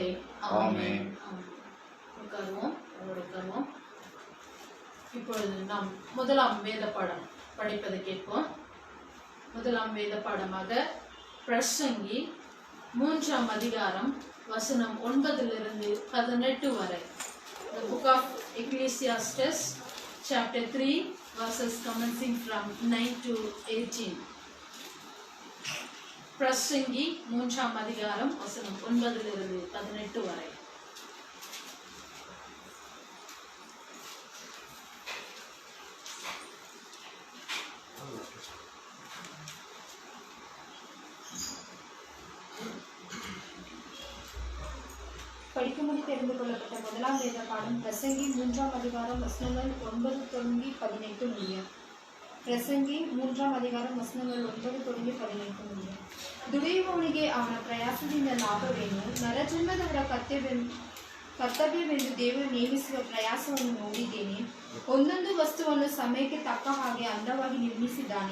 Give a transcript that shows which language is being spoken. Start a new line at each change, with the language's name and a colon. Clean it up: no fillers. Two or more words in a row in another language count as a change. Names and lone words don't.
Tamil: ஆமென். உட்காருவோம். இப்பொழுது நாம் முதலாம் வேத பாடம் படிப்பதை கேட்போம். முதலாம் வேத பாடமாக பிரசங்கி 3ஆம் அதிகாரம் வசனம் 9 to 18 வரை.
English: The book of Ecclesiastes chapter 3 verses commencing from 9 to 18.
Tamil: பிரசங்கி 3ஆம் அதிகாரம் வசனம் 9 to 18 வரை. படிக்கும்படி தெரிந்து கொள்ளப்பட்ட முதலாம் வேத பாடம் பிரசங்கி 3ஆம் அதிகாரம் வசனங்கள் 9 தொடங்கி 18 முடிய.
Kannada: ಪ್ರಸಂಗಿ 3ರ ಅಧಿಕಾರ ವಚನಗಳು 9 ತೊಡಗಿ 18 ಮುಂದೆ. ದುಡಿಯುವವನಿಗೆ ಅವನ ಪ್ರಯಾಸದಿಂದ ಲಾಭವೇನು? ನರಜನ್ಮದವರ ಕರ್ತವ್ಯವೆಂದು ದೇವರು ನೇಮಿಸುವ ಪ್ರಯಾಸವನ್ನು ನೋಡಿದ್ದೇನೆ. ಒಂದೊಂದು ವಸ್ತುವನ್ನು ಸಮಯಕ್ಕೆ ತಕ್ಕ ಹಾಗೆ ಅಂದವಾಗಿ ನಿರ್ಮಿಸಿದ್ದಾನೆ.